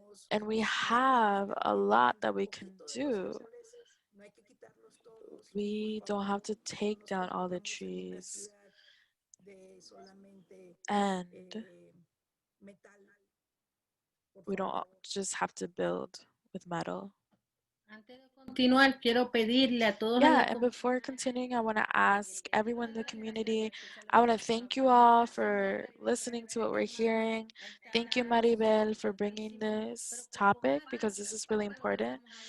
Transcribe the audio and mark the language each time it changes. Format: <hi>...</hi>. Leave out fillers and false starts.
<en>And we have a lot that we can do. We don't have to take down all the trees. And we don't just have to build with metal.</en> <es>Continuar, quiero pedirle a todos en</es> <en>Yeah,</en> <es>la</es> <en>and before continuing, I want to ask everyone in the community, I want to thank you all for listening to what we're hearing. Thank you, Maribel, for bringing this topic because this is really important.</en>